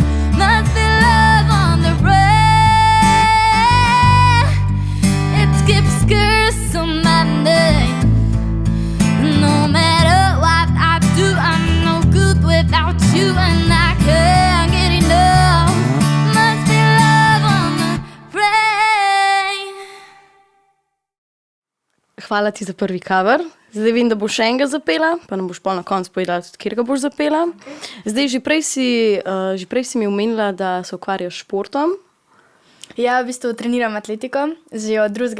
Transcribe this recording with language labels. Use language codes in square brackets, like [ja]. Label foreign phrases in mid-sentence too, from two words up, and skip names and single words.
[en] Must be love on the brain. It skips curse on my name. No matter what I do, I'm no good without you and I can't get enough. Must be love on the brain. [sl] Hvala ti za prvi cover. Zdaj vem, da boš še enega zapela, pa nam boš pol na koncu povedala tudi, kjer ga boš zapela. Zdaj, že prej si mi omenila, da se ukvarjaš s športom. Ja, v bistvu treniram atletiko, že od 2.